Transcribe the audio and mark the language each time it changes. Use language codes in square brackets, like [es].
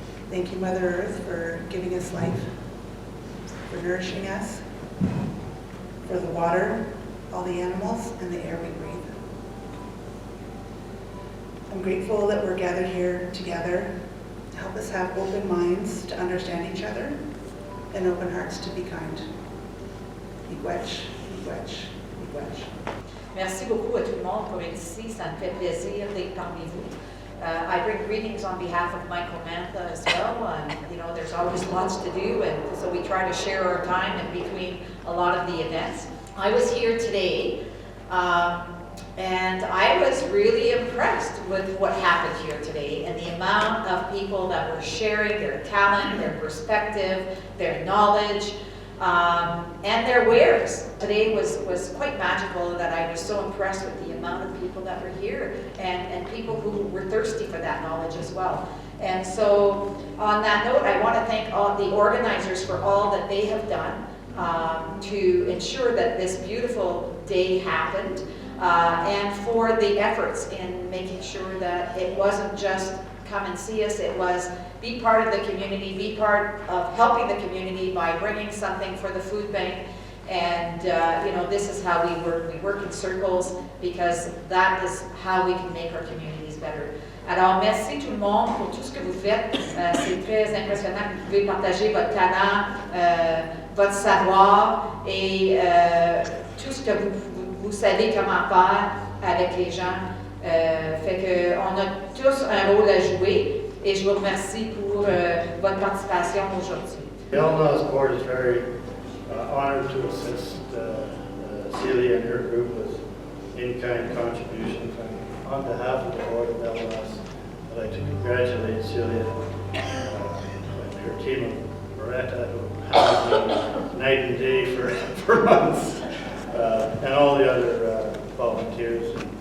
[en] Thank you, Mother Earth, for giving us life, for nourishing us, for the water, all the animals, and the air we breathe. I'm grateful that we're gathered here together to help us have open minds to understand each other and open hearts to be kind. [oj] Miigwech, miigwech, miigwech. [fr] Merci beaucoup à tout le monde pour être ici. Ça me fait plaisir d'être parmi vous. [en] I bring greetings on behalf of Michael Mantha as well. You know, there's always lots to do, and so we try to share our time in between a lot of the events. I was here today, and I was really impressed with what happened here today and the amount of people that were sharing their talent, their perspective, their knowledge, and their wares. Today was quite magical that I was so impressed with the amount of people that were here and people who were thirsty for that knowledge as well. And so on that note, I want to thank all the organizers for all that they have done to ensure that this beautiful day happened and for the efforts in making sure that it wasn't just come and see us, it was be part of the community, be part of helping the community by bringing something for the food bank. And you know, this is how we work in circles, because that is how we can make our communities better. [fr] Alors, merci tout le monde pour tout ce que vous faites. C'est très impressionnant que vous pouvez partager votre talent, votre savoir et tout ce que vous savez comment faire avec les gens. Fait que on a tous un rôle à jouer et je vous remercie pour votre participation aujourd'hui. [en] The Elna's board is very honored to assist Celia and her group with in-kind contributions. And on behalf of the board of Elna's, I'd like to congratulate Celia and her team of Moretta, who have been night and day for months, and all the other volunteers.